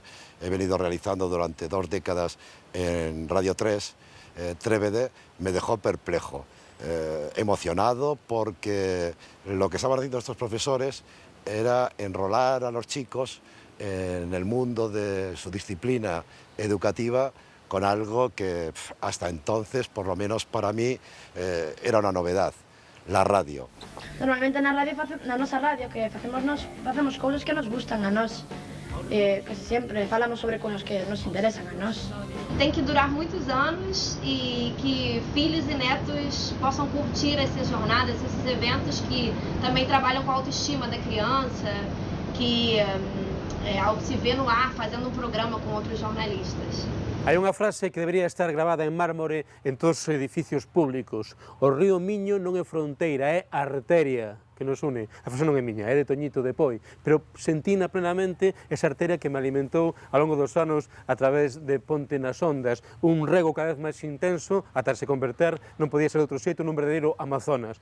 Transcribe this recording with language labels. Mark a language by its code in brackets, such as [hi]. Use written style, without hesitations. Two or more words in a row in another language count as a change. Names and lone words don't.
[es] he venido realizando durante 2 décadas en Radio 3, Trévede, me dejó perplejo, emocionado, porque lo que estaban haciendo estos profesores era enrolar a los chicos en el mundo de su disciplina educativa con algo que hasta entonces, por lo menos para mí, era una novedad, la radio. [gl] Normalmente na nosa radio que facemos cousas que nos gustan a nós. [pt] Casi sempre falamos sobre coisas que nos interesam a nós. Tem que durar muitos anos e que filhos e netos possam curtir essas jornadas, esses eventos que também trabalham com a autoestima da criança, que ao se ver no ar fazendo um programa com outros jornalistas. [gl] Hai unha frase que debería estar grabada en mármore en todos os edificios públicos: o río Miño non é fronteira, é arteria que nos une. A frase non é miña, é de Toñito de Poi, pero sentina plenamente esa arteria que me alimentou ao longo dos anos a través de Ponte nas Ondas, un rego cada vez máis intenso ata se converter, non podía ser de outro xeito, nun verdadeiro Amazonas.